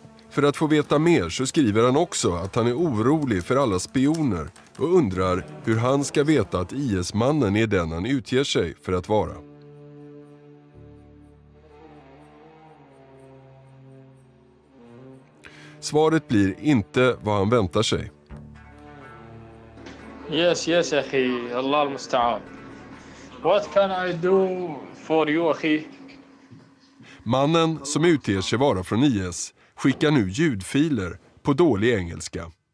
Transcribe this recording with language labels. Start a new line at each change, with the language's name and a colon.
Swedish: För att få veta mer så skriver han också att han är orolig för alla spioner och undrar hur han ska veta att IS-mannen är den han utger sig för att vara. Svaret blir inte vad han väntar sig.
Arabic: Yes, أخي. الله المستعان.
English: What can I do for you, أخي?
Swedish: Mannen som utger sig vara från IS skickar nu ljudfiler på dålig engelska.